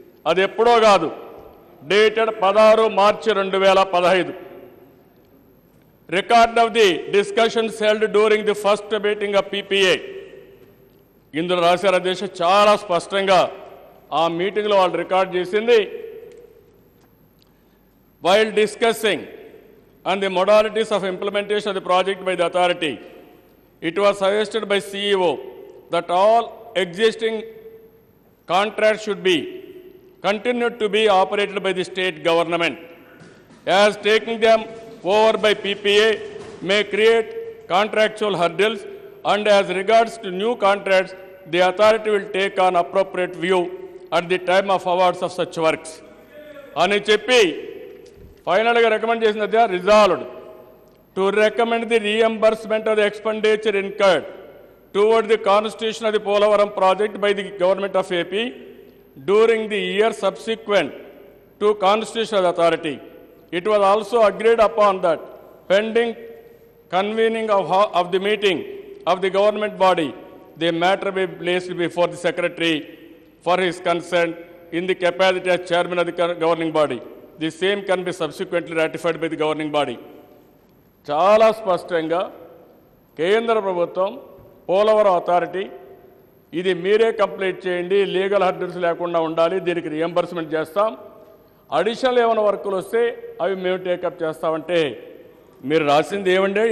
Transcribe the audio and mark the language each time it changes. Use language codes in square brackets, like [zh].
[te] అది ఎప్పుడో కాదు, dated 16 March 2015. [en] Record of the discussions held during the first meeting of PPA. [te] ఇందులో రాశారు అధ్యక్ష, చాలా స్పష్టంగా ఆ మీటింగ్లో వాళ్ళు రికార్డ్ చేసింది. [en] While discussing on the modalities of implementation of the project by the authority, it was suggested by CEO that all existing contracts should be continued to be operated by the state government, as taking them over by PPA may create contractual hurdles, and as regards to new contracts, the authority will take an appropriate view at the time of awards of such works. [te] అని చెప్పి ఫైనల్గా [en] Recommend చేసింది resolved to recommend the reimbursement of the expenditure incurred toward the constitution of the Polavaram project by the government of AP during the year subsequent to constitution of the authority It was also agreed upon that pending convening of the meeting of the government body, the matter be placed before the secretary for his consent in the capacity as chairman of the governing body. The same can be subsequently ratified by the governing body. [te] చాలా స్పష్టంగా కేంద్ర ప్రభుత్వం Polavaram authority ఇది మీరే complete చేయండి, legal hurdles లేకుండా ఉండాలి, దీనికి రియంబర్స్మెంట్ చేస్తాం, అడిషనల్ ఏమైనా వర్కులు వస్తే అవి మేము టేకప్ చేస్తామంటే మీరు రాసింది ఏమండి?